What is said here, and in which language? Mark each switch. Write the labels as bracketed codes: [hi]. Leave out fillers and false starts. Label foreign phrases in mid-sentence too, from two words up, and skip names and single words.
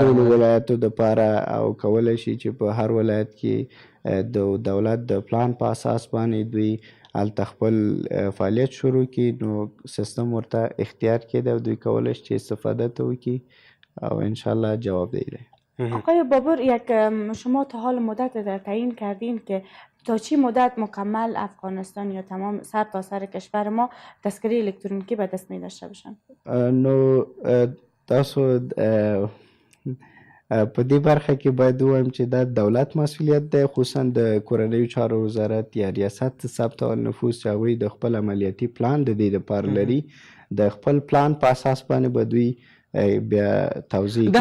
[ps] ټولو ولایاتو دپاره، او کولی شي چې په هر ولایت کې د دولت د پلان په اساس باندې دوی هلته خپل فعالیت شروع کړي. نو سیستم ورته اختیار کړی و دوی کولی شي چې استفاده ته وکړي او انشاءالله جوابدهی دی. [fa] آقای بابر، شما تا حال مدت تعیین کردین که تا چی مدت مکمل افغانستان یا تمام سر تا سر کشور ما تذکره الکترونیکی به دست می داشته باشن؟ [ps] نو تاسو په دې برخه کې باید ووایم چې دا دولت مسؤلیت دی، خصوصا د کورنیو چارو وزارت یا ریاست ثبت نفوس چې هغوی د خپل عملیاتي پلان د دې دپاره لري، د خپل پلان په اساس باندې به دوی بیا توضیح کوي.